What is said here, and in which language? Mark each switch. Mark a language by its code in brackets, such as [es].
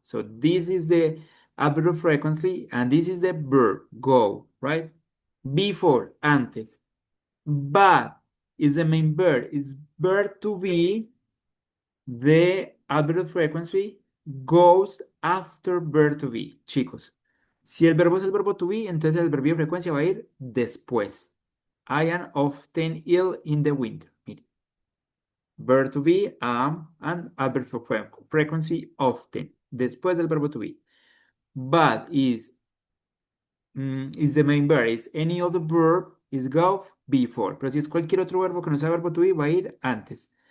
[en] So this is the adverb frequency and this is the verb, go, right? Before, antes. But is the main verb. Is verb to be, the adverb frequency goes after verb to be, chicos. [es] Si el verbo es el verbo to be, entonces el verbo de frecuencia va a ir después. [en] I am often ill in the winter. [es] Mire. [en] Verb to be, am, and adverb frequency, often. [es] Después del verbo [en] to be. But is the main verb. Is any other verb is go before. [es] Pero si es cualquier otro verbo que no sea verbo to be, va a ir antes.